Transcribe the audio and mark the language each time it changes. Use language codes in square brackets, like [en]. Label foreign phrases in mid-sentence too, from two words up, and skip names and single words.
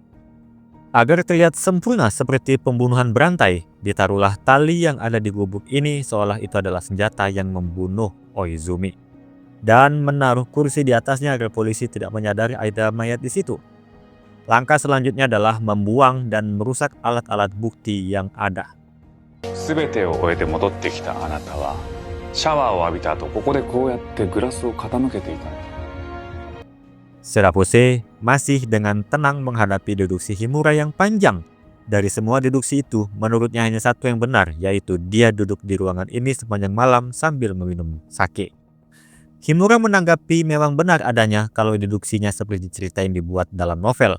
[id] Agar terlihat sempurna seperti pembunuhan berantai, ditaruhlah tali yang ada di gubuk ini seolah itu adalah senjata yang membunuh Oizumi. Dan menaruh kursi di atasnya agar polisi tidak menyadari ada mayat di situ. Langkah selanjutnya adalah membuang dan merusak alat-alat bukti yang ada. [ja] 全てを終えて戻ってきたあなたはシャワーを浴びた後ここでこうやってグラスを傾けていたんだ。 [id] Shirafuse masih dengan tenang menghadapi deduksi Himura yang panjang. Dari semua deduksi itu, menurutnya hanya satu yang benar, yaitu dia duduk di ruangan ini sepanjang malam sambil meminum sake. Himura menanggapi memang benar adanya kalau deduksinya seperti cerita yang dibuat dalam novel.